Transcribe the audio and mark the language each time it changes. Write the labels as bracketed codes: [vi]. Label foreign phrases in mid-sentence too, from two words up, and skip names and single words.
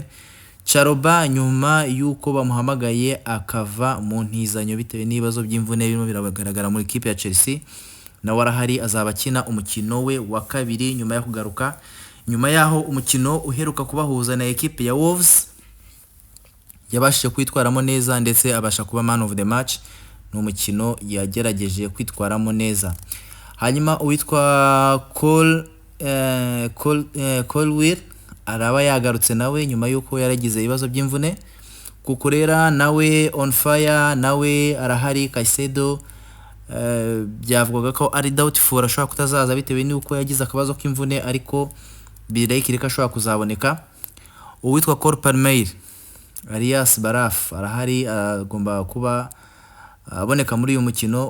[rw] Charoba nyuma yuko bamuhamagaye akava mu ntizanyo bitewe n'ibibazo by'imvune birimo biragaragara muri ekipe ya Chelsea, nawe arahari azaba akina umukino we wa 2 nyuma yo kugaruka. Nyuma yaho umukino uheruka kubahuza na ekipe ya Wolves yabashije kwitwaramo neza ndetse abasha kuba [en] man of the match, [rw] ni umukino yagerageje kwitwaramo neza. Hanyuma uwitwa Colwill araba yagarutse nawe nyuma yuko yaragize ibibazo by'imvune. Kukurera nawe [en] on fire [rw] nawe arahari. Caicedo byavugaga ko ari doubtful ashobora kutazaza bitewe n'uko yagize akabazo k'imvune, ariko birekire ko ashobora kuzaboneka. Uwitwa Cole Palmer alias Baraf arahari, agomba kuba aboneka muri uyu mukino.